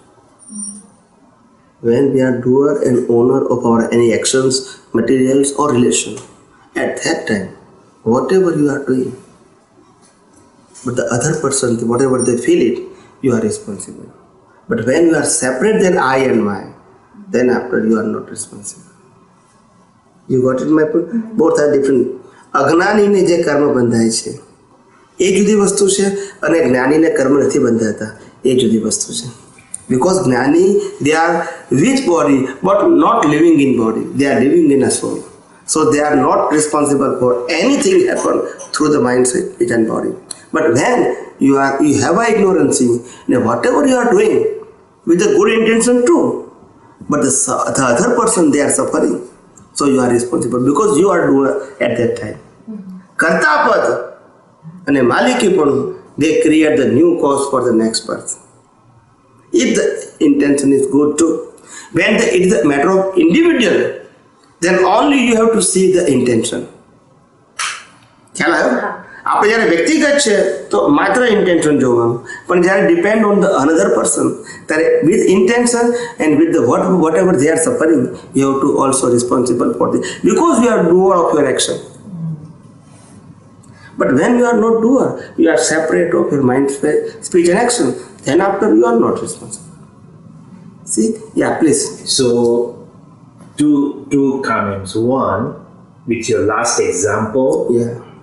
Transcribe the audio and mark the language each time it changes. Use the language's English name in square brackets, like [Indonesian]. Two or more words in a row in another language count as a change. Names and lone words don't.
[English] When we are doer and owner of our any actions, materials or relation, at that time, whatever you are doing, but the other person, whatever they feel it, you are responsible. But when you are separate than I and my, then after you are not responsible. You got it, my point? Both are different. [Gujarati] અજ્ઞાનીને જે કર્મ બંધાય છે એ જુદી વસ્તુ છે અને જ્ઞાનીને કર્મ નથી બંધાતા એ જુદી વસ્તુ છે. [English] Because જ્ઞાની, they are with body but not living in body. They are living in a soul. So they are not responsible for anything happen through the mind, speech and body. But when you have a ignorance, and whatever you are doing with a good intention too, but the other person, they are suffering. So you are responsible because you are doer at that time. Kartapad and Malikipun, they create the new cause for the next birth. If the intention is good too, when it is a matter of individual, then only you have to see the intention. [Gujarati] ખ્યાલ આવ્યો? આપણે જ્યારે વ્યક્તિગત છે તો માત્ર ઇન્ટેન્શન જોવાનું, પણ જ્યારે [English] depend on the another person ત્યારે with intention and with the what ever they are suffering you have to also responsible for the, because you are doer of your action. But when you are not doer, you are separate of your mind, speech and action, then after you are not responsible. See? Yeah, please. So, two comments. One, with your last example, Yeah.